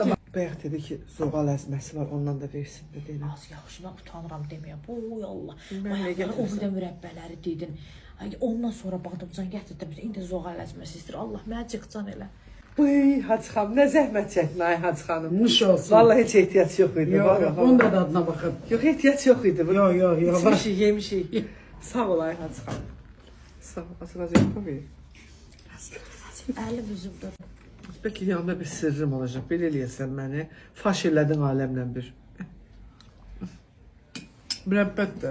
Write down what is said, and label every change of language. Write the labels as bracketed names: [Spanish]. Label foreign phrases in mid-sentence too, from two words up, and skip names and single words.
[Azerbaijani] Bayaq dedi ki zoğal əzməsi var, ondan da versin dedi. Az yaxşı, mən utanıram deməyə. Oy Allah. Mən nə Bayaqlar o gətirsən? bir də mürəbbələri dedin. Ay, ondan sonra badımcan gətirdim. İndi zoğal əzməsi istəyir. Allah mənə çıxcan elə. Bıy Hacı xanım, nə zəhmət çəkdin ay Hacı xanım. Nuş olsun. Vallahi heç ehtiyac yox idi. [Turkish] Yok yok, onun da tadına bakın. [Azerbaijani] Yox, ehtiyac yox idi. [Turkish] Yok yok yok. [Azerbaijani] İçmişik, yemişik. Sağ ol ay Hacı xanım. Sağ ol, az yapmayın. Əlim üzümdə. Bəlkə yanında bir sırrım olacaq. Belə eləyəsən məni. Faş elədin aləmlə bir. Mürəbbət də.